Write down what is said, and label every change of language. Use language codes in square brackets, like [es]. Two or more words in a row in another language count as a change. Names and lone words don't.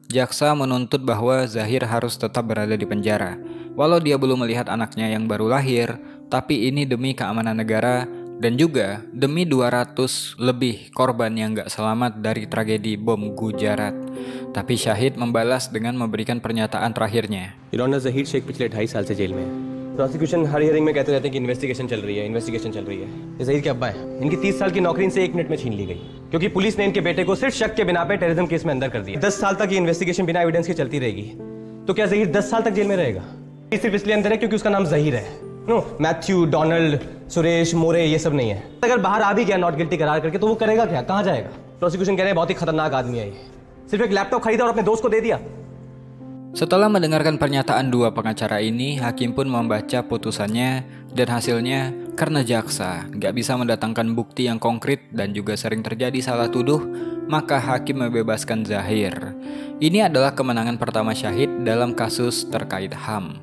[id] Jaksa menuntut bahwa Zahir harus tetap berada di penjara. Walau dia belum melihat anaknya yang baru lahir, tapi ini demi keamanan negara dan juga demi 200 lebih korban yang gak selamat dari tragedi bom Gujarat. Tapi Syahid membalas dengan memberikan pernyataan terakhirnya. [en] Your Honor, [hi] Zahir Sheikh पिछले 2.5 साल से जेल में है। प्रोसिक्यूशन हर हियरिंग में कहते रहते हैं कि इन्वेस्टिगेशन चल रही है। ये जहीर के अब्बा है। इनकी 30 साल की नौकरी इनसे 1 मिनट में छीन ली गई क्योंकि पुलिस ने इनके बेटे को सिर्फ शक के बिना पे [en] terrorism case [hi] में अंदर कर दिया। 10 साल तक ये इन्वेस्टिगेशन बिना एविडेंस के चलती रहेगी तो क्या जहीर 10 साल तक जेल में रहेगा? ये सिर्फ इसलिए अंदर है क्योंकि उसका नाम जहीर है। नो, मैथ्यू, डोनाल्ड, सुरेश, मोरे ये सब नहीं है। अगर बाहर आ भी गया [en] not guilty [hi] करार करके तो वो करेगा क्या, कहाँ जाएगा? प्रोसिक्यूशन कह रहे हैं बहुत ही खतरनाक आदमी है ये, सिर्फ एक लैपटॉप खरीदा और अपने दोस्त को दे दिया। [id] Setelah mendengarkan pernyataan dua pengacara ini, hakim pun membaca putusannya dan hasilnya karena jaksa nggak bisa mendatangkan bukti yang konkret dan juga sering terjadi salah tuduh, maka hakim membebaskan Zahir. Ini adalah kemenangan pertama Syahid dalam kasus terkait HAM.